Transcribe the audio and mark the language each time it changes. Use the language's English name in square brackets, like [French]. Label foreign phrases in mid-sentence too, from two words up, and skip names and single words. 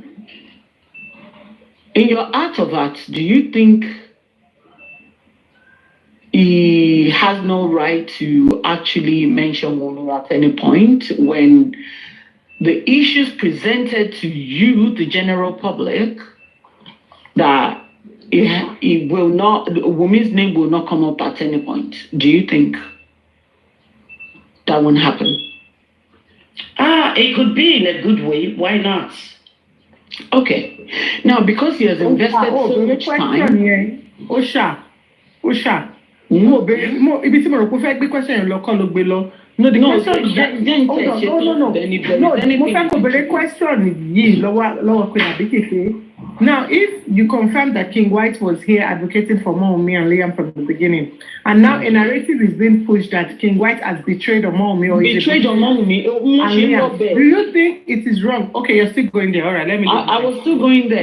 [English] In your heart of hearts, do you think he has no right to actually mention Wumi at any point when the issues presented to you, the general public, that it will not, Wumi's name will not come up at any point? Do you think that won't happen? It could be in a good way. Why not? Okay. Now, because he has invested so much time. [Yoruba] Osha. [English] No, [Yoruba] ibi tí mo rò pé fẹ́ gbé question yẹn lọ kọ́ ló gbé lọ. [English] No, the question no. [Yoruba] Mo fẹ́ kó bèrè question yìí lọ́wọ́ Queen Abiki. [English] Now, if you confirm that Kiññg Whtie was here advocating for Omowumi and Liam from the beginning, and now a narrative is being pushed that Kiññg Whtie has betrayed Omowumi or betrayed Omowumi, do you think it is wrong? Okay, you're still going there. All right, let me. I was still going there.